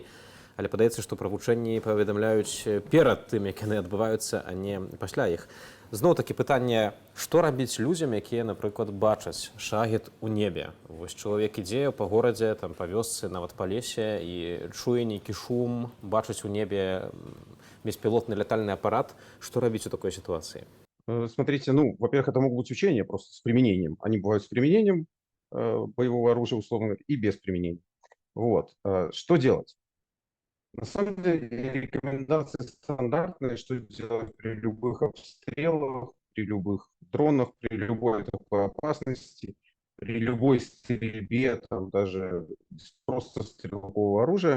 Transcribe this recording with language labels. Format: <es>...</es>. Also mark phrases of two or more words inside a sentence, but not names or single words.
<be>Але падаецца, што пра вучэнні паведамляюць перад тым, як яны адбываюцца, а не пасля іх. Зноў-такі пытанне, што рабіць людзям, якія, напрыклад, бачаць шахед у небе. Вось чалавек ідзе па горадзе, там, па вёсцы, нават па лесе, і чуе нейкі шум, бачыць у небе</be> <ru>беспилотный летальный аппарат. Что рабіць у такой ситуации? Смотрите, во-первых, это могут быть учения просто с применением. Они бывают с применением боевого оружия, условно говоря, и без применения. Что делать? На самом деле рекомендации стандартные, что делать при любых обстрелах, при любых дронах, при любой такой опасности, при любой стрельбе, там даже просто стрелкового оружия.</ru>